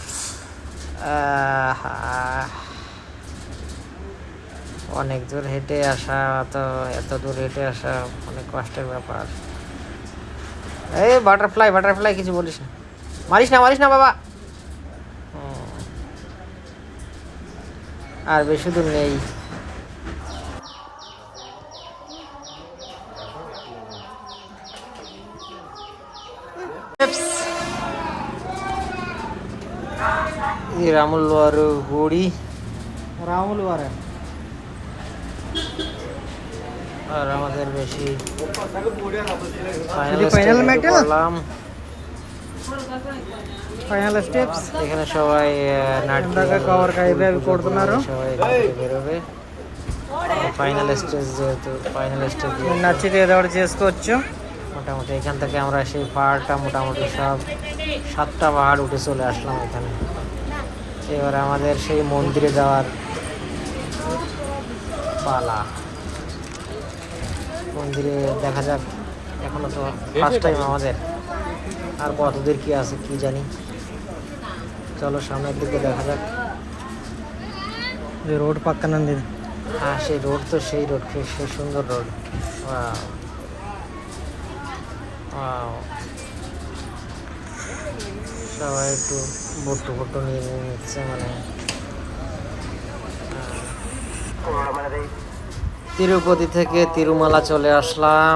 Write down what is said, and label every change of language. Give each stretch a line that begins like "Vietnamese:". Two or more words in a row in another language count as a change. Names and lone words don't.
Bangla: অনেক দূর হেঁটে আসা, এত দূর হেঁটে আসা অনেক কষ্টের ব্যাপার। এই বাটারফ্লাই বাটারফ্লাই, কিছু বলিস না, মারিস না বাবা। আর বেশি দূর নেই।
Telugu: ఈ రాముల వారు గుడి, రాములు వారే
Bangla: আর আমাদের বেশি
Telugu: ఇది
English: final metal?
Bangla: ফাইনাল
English: final steps.
Bangla: এখানে সবাই
Telugu: ఇందాక cover కి అయిపోయి అవి కొడుతున్నారు.
Bangla: সবাই এখান থেকে বেরোবে।
English: final stage,
Bangla: যেহেতু
English: final stage
Telugu: నచ్చితే ఏదో ఒకటి చేసుకోవచ్చు.
Bangla: মোটামুটি এখান থেকে আমরা সেই পাহাড়টা মোটামুটি সব 7টা পাহাড় উঠে চলে আসলাম এখানে। এবার আমাদের সেই মন্দিরে যাওয়ার পালা। মন্দিরে দেখা যাক, এখনো তো
English: first time
Bangla: আমাদের, আর কতদূর কি আছে কি জানি। চলো সামনের দিকে দেখা যাক।
Telugu: ఇది రోడ్ పక్కన ఉంది.
Bangla: হ্যাঁ সেই রোড তো সেই রোড, সেই সুন্দর রোড। সবাই একটু বট্টু নিয়ে নিচ্ছে, মানে তিরুপতি থেকে তিরুমালা চলে আসলাম।